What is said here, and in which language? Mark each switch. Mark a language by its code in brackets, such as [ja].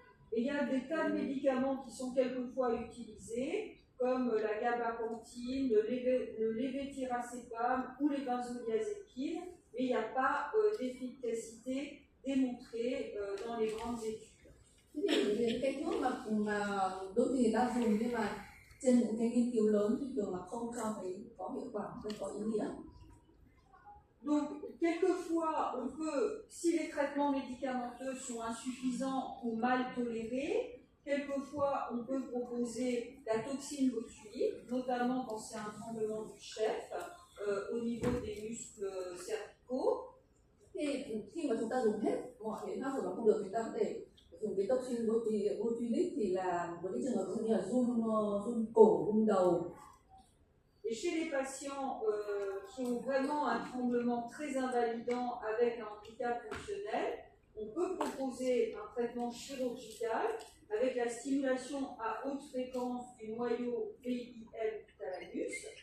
[fr] Et il y a des tas de médicaments qui sont quelquefois utilisés, comme la gabapentin, le levetiracetam ou les benzodiazépines, mais il n'y a pas d'efficacité démontrée dans les grandes études. [vi] Những cái thuốc mà đôi khi người ta dùng nhưng mà trên những cái nghiên cứu lớn thì thường là không cho thấy có hiệu quả, không có ý nghĩa. [fr] Donc, quelquefois, on peut, si les traitements médicamenteux sont insuffisants ou mal tolérés, quelquefois, on peut proposer la toxine botulique, notamment quand c'est un tremblement du chef, au niveau des muscles cervicaux. [vi] Thì khi mà chúng ta dùng hết mọi biện pháp rồi mà không được, chúng ta có thể dùng cái toxin botulic thì là với cái trường hợp như là run cổ, run đầu. [fr] Et chez les patients qui ont vraiment un tremblement très invalidant avec un handicap fonctionnel, on peut proposer un traitement chirurgical avec la stimulation à haute fréquence du noyau VIM du thalamus.